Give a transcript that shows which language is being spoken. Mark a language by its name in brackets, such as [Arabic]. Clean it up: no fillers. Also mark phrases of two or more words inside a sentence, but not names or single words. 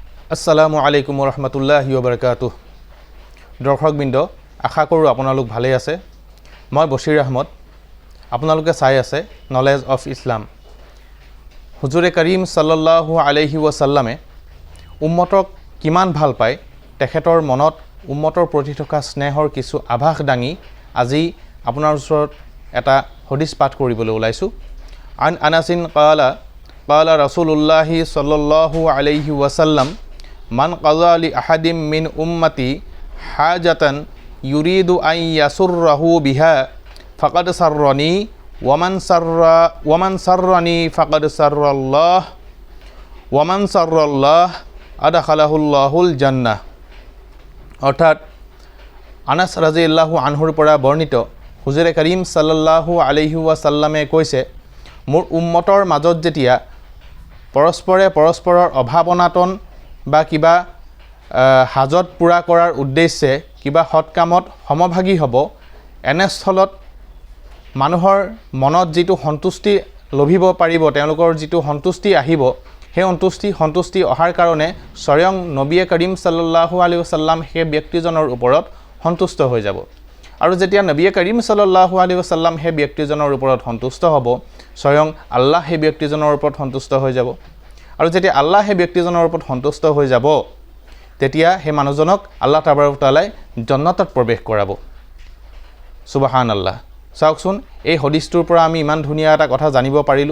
[Arabic] السلام عليكم ورحمة الله وبركاته. [Assamese] দৰ্শকবৃন্দ, আশা কৰোঁ আপোনালোক ভালেই আছে। মই বছিৰ আহমদ। আপোনালোকে চাই আছে নলেজ অফ ইছলাম। হুজুৰে কৰীম [Arabic] صلى الله عليه وسلم [Assamese] উম্মতক কিমান ভাল পায়, তেখেতৰ মনত উম্মতৰ প্ৰতি থকা স্নেহৰ কিছু আভাস দাঙি আজি আপোনাৰ ওচৰত এটা হদিছ পাঠ কৰিবলৈ ওলাইছোঁ। [Arabic] عن أنس قال رسول الله صلى الله عليه وسلم من قضى لأحد من أمتي حاجة يريد أن يسره بها فقد سرني ومن سرني فقد سر الله أدخله الله الجنة. [Assamese] অৰ্থাৎ আনাস [Arabic] رضي الله عنه [Assamese] পৰা বৰ্ণিত হুজুৰে কৰীম [Arabic] صلى الله عليه وسلم [Assamese] কৈছে, মোৰ উম্মতৰ মাজত যেতিয়া পৰস্পৰে পৰস্পৰৰ অভাৱ অনাটন বা কিবা হাজত পূৰা কৰাৰ উদ্দেশ্যে কিবা সৎকামত সমভাগী হ'ব, এনেস্থলত মানুহৰ মনত যিটো সন্তুষ্টি লভিব পাৰিব, তেওঁলোকৰ যিটো সন্তুষ্টি আহিব, সেই সন্তুষ্টি অহাৰ কাৰণে স্বয়ং নবীয়ে কৰীম [Arabic] صلى الله عليه وسلم [Assamese] সেই ব্যক্তিজনৰ ওপৰত সন্তুষ্ট হৈ যাব। আৰু যেতিয়া নবীয়ে কৰীম [Arabic] صلى الله عليه وسلم [Assamese] সেই ব্যক্তিজনৰ ওপৰত সন্তুষ্ট হ'ব, স্বয়ং আল্লাহ সেই ব্যক্তিজনৰ ওপৰত সন্তুষ্ট হৈ যাব। আৰু যেতিয়া আল্লাহ সেই ব্যক্তিজনৰ ওপৰত সন্তুষ্ট হৈ যাব, তেতিয়া সেই মানুহজনক আল্লাহ [Arabic] تبارك وتعالى [Assamese] জান্নাতত প্ৰৱেশ কৰাব। সুবহানাল্লাহ। চাওকচোন, এই হদিছটোৰ পৰা আমি ইমান ধুনীয়া এটা কথা জানিব পাৰিলোঁ।